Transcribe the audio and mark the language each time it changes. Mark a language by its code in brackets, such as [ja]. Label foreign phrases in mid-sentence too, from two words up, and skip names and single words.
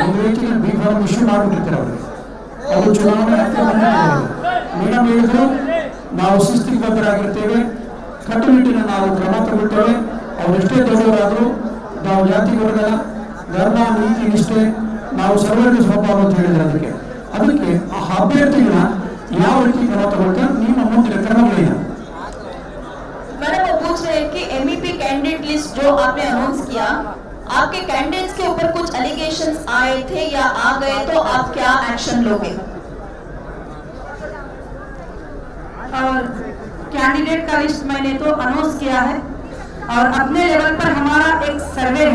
[kn] ಒಂದು ವ್ಯಕ್ತಿಗೆ [en] B form issue [kn] ಮಾಡಿಬಿಟ್ಟಿರ್ತಾರೆ ಅವರಿಗೆ. ಅವರು ಚುನಾವಣೆ ಮೇಡಮ್ ಹೇಳಿದ್ರು, ನಾವು ಶಿಸ್ತಿಗೆ ಬದ್ಧರಾಗಿರ್ತೇವೆ, ಕಟ್ಟುನಿಟ್ಟಿನ ನಾವು ಕ್ರಮ ತಗೊಳ್ತೇವೆ. ಅವರೆಷ್ಟೇ ದೊಡ್ಡವರಾದರೂ ನಾವು ಜಾತಿ ವರ್ಗ ಧರ್ಮ ನೀತಿ ನಿಷ್ಠೆ ನಾವು ಸರ್ವರಿಗೂ ಸ್ವಭಾವ ಅಂತ ಹೇಳಿದ್ರೆ ಅದಕ್ಕೆ ಆ ಅಭ್ಯರ್ಥಿಗಳ ಯಾವ ರೀತಿ ಕ್ರಮ ತಗೊಳ್ತಾರೆ, ನಿಮ್ಮ ಮುಂದಿನ ಕ್ರಮಗಳೇನು? [hi] मैडम वो पूछ रहे हैं कि [en] MEP candidate list [hi] जो आपने अनाउंस किया, आपके कैंडिडेट्स के ऊपर कुछ एलिगेशंस आए थे या आ गए तो आप क्या एक्शन लोगे? और कैंडिडेट का लिस्ट मैंने तो अनाउंस किया है और अपने लेवल पर हमारा एक सर्वे है।